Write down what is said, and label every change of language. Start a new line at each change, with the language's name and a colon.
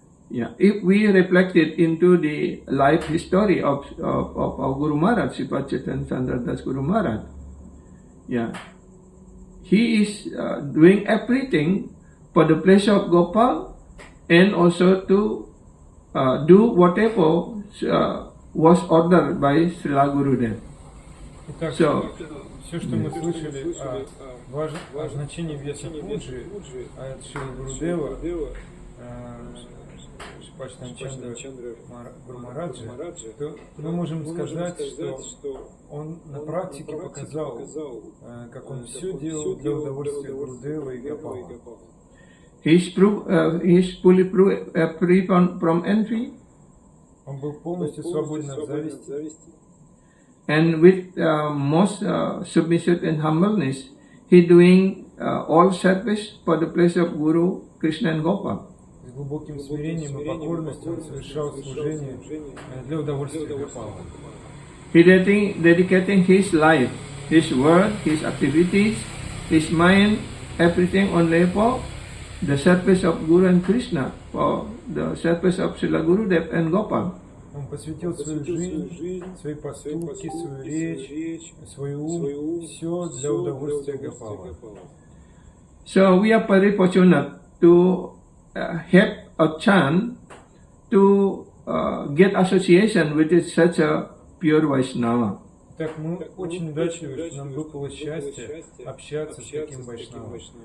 English: Yeah, if we reflect it into the life history of our Guru Maharaj, Sripad Chaitanya Chandra Das Guru Maharaj, yeah, he is doing everything for the pleasure of Gopal and also to do whatever was ordered by Srila Gurudev.
Russian: Итак,
English: So,
Russian: все, что мы слышали о значении Вьяса Пуджи, от Шрила Гурудева, Шрипад Чандра Гуру Махараджа, то мы можем сказать, что он на практике показал, как он все делал для удовольствия Гурудева и Гопала.
English: He is fully free from envy.
Russian: Он был полностью свободен от зависти.
English: And with most submissive and humbleness, he doing all service for the pleasure of Guru, Krishna and Gopal.
Russian: С глубоким смирением и покорностью он совершал служение для удовольствия Гопала.
English: He dedicating his life, his word, his activities, his mind, everything only for the service of Guru and Krishna, for the service of Srila Gurudev and Gopal.
Russian: Он посвятил свою жизнь, свои поступки, свою речь, свой ум, все для удовольствия Гопала.
English: So we are very fortunate to have a chance to get association with such a pure Vaishnava.
Russian: Так, мы очень удачливы, что нам выпало счастье общаться с таким Вайшнавом.